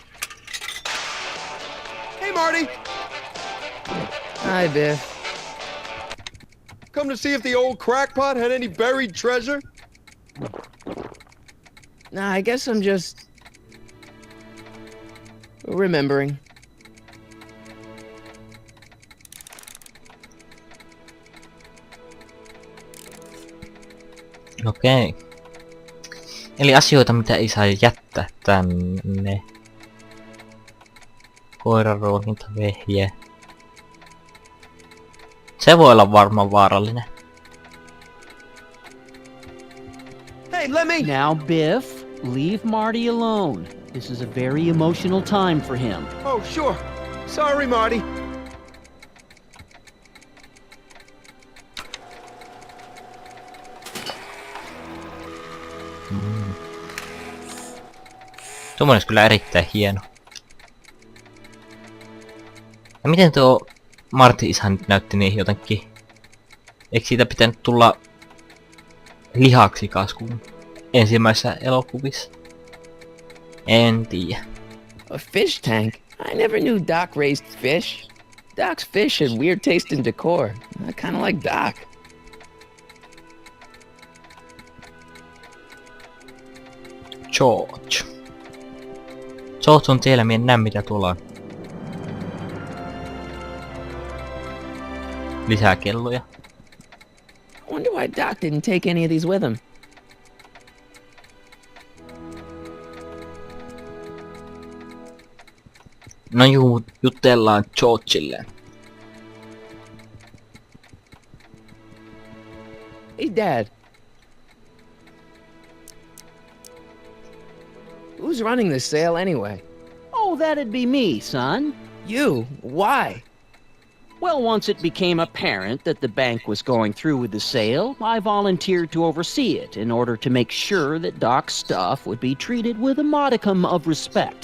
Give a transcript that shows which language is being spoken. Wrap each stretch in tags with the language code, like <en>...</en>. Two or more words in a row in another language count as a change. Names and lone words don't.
<en>Hey, Marty! Hi, Biff. Come to see if the old crackpot had any buried treasure? Nah, I guess I'm just remembering.</en> <fi>Okei. Eli asioita, mitä ei saa jättää tänne. Koiran ruokintavehje. Se voi olla varmaan vaarallinen.</fi> <en>Hey, let me... Now, Biff, leave Marty alone. This is a very emotional time for him. Oh, sure. Sorry, Marty.</en> <fi>Tuommoinen olisi kyllä erittäin hieno. Ja miten tuo Martin isä nyt näytti niin jotenkin? Eikö siitä pitänyt tulla lihaksikas kuin ensimmäisessä elokuvissa? En tiedä.</fi> <en>A fish tank? I never knew Doc raised fish. Doc's fish had weird taste and decor. I kind of like Doc. George.</en> <fi>George on tiellä, minä en näe mitä tuolla on. Lisää kelloja.</fi> <en>I wonder why Doc didn't take any of these with him.</en> <fi>No juu, jutellaan Georgeille.</fi> <en>Hey, Dad. Who's running this sale anyway? Oh, that'd be me, son. You? Why? Well, once it became apparent that the bank was going through with the sale, I volunteered to oversee it in order to make sure that Doc's stuff would be treated with a modicum of respect.</en>